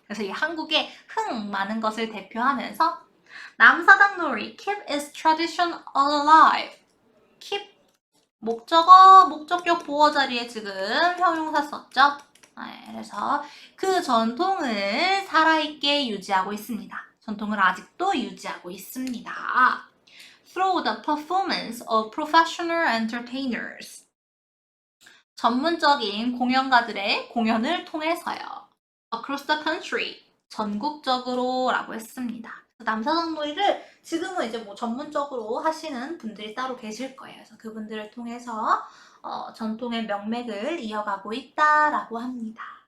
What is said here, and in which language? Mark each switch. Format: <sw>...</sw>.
<ko>그래서 이 한국의 흥 많은 것을 대표하면서 남사당놀이</ko> <en>keep its tradition alive.</en> <ko>keep 목적격 보어 자리에 지금 형용사 썼죠? 네, 그래서 그 전통을 살아있게 유지하고 있습니다. 전통을 아직도 유지하고 있습니다.</ko> <en>Through the performance of professional entertainers.</en> <ko>전문적인 공연가들의 공연을 통해서요.</ko> <en>Across the country.</en> <ko>전국적으로 라고 했습니다. 남사당놀이를 지금은 이제 전문적으로 하시는 분들이 따로 계실 거예요. 그래서 그분들을 통해서 전통의 명맥을 이어가고 있다라고 합니다.</ko>